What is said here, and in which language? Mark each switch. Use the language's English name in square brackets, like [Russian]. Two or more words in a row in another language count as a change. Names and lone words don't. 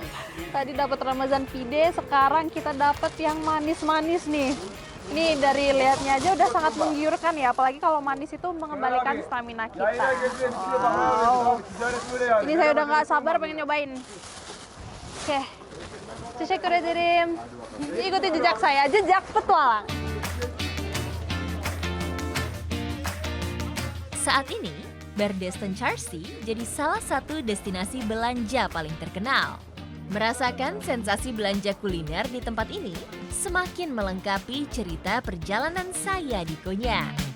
[Indonesian] Tadi dapat Ramazan pide, sekarang kita dapat yang manis-manis nih. Ini dari lihatnya aja udah sangat menggiurkan ya, apalagi kalau manis itu mengembalikan stamina kita. Wow. Ini saya udah nggak sabar pengen nyobain. Oke, [Turkish] teşekkür ederim. [Indonesian] Ikuti jejak saya, jejak petualang. Saat ini, Bedesten Çarşı jadi salah satu destinasi belanja paling terkenal. Merasakan sensasi belanja kuliner di tempat ini semakin melengkapi cerita perjalanan saya di Konya.